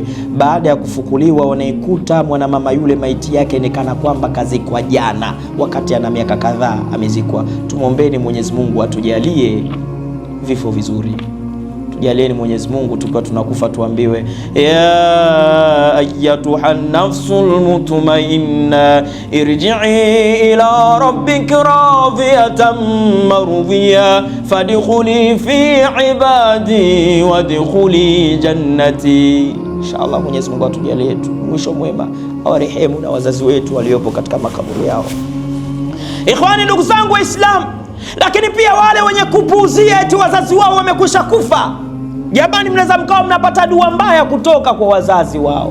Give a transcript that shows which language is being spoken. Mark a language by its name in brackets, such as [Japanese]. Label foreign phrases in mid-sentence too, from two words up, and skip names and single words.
[Swahili] Baada ya kufukuliwa, wanaikuta mwanamama yule maiti yake ni kana kwamba kazikwa jana, wakati ana miaka kadhaa amezikwa. Tumwombeni Mwenyezi Mungu atujalie vifo vizuri. Tujalieni Mwenyezi Mungu tukiwa tunakufa tuambiwe, [Arabic] يا أيتها النفس المطمئنة ارجعي إلى ربك راضية مرضية فادخلي في عبادي وادخلي جنتي. [Swahili] Inshallah Mwenyezi Mungu atujalie mwisho mwema, awarehemu na wazazi wetu waliopo katika makaburi yao. Ikhwani, ndugu zangu Waislamu, lakini pia wale wenye kupuuzia eti wazazi wao wamekwisha kufa, jamani, mnaweza mkawa mnapata dua mbaya kutoka kwa wazazi wao.